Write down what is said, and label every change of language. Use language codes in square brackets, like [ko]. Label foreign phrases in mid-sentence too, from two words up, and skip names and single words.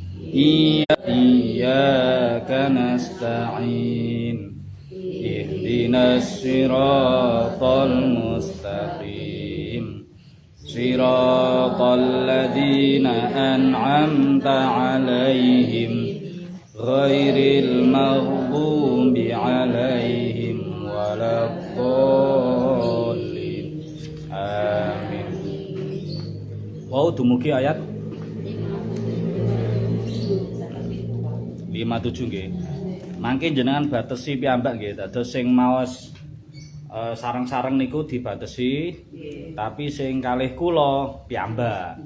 [ar] إياك نستعين اهدنا الصراط المستقيم صراط الذين أنعمت عليهم غير المغضوب عليهم ولا الضالين. [jv] Amin. Wau dumugi ayat 57 nggih. Mangke jenengan batesi piyambak nggih, dados sing maos sareng-sareng niku dibatesi, tapi sing kalih kula piyambak.